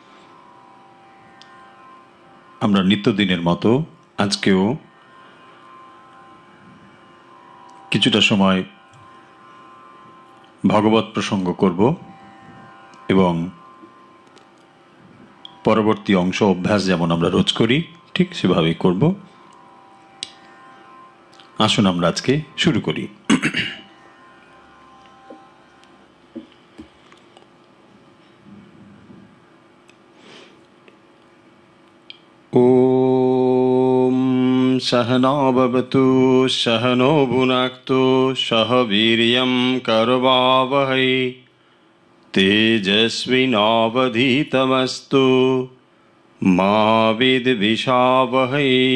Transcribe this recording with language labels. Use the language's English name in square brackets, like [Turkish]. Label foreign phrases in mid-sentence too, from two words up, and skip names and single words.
[Bangla] আমরা নিত্যদিনের মতো আজকেও কিছুটা সময় ভগবত প্রসঙ্গ করব এবং পরবর্তী অংশ অভ্যাস যেমন আমরা রোজ করি ঠিক সেভাবেই করব। আসুন আমরা আজকে শুরু করি। [Sanskrit] ওম सहना भवतु सहनो भुनक्तु सह वीर्यं करवावहै तेजस्विनावधीतमस्तु मा विद्विषावहै।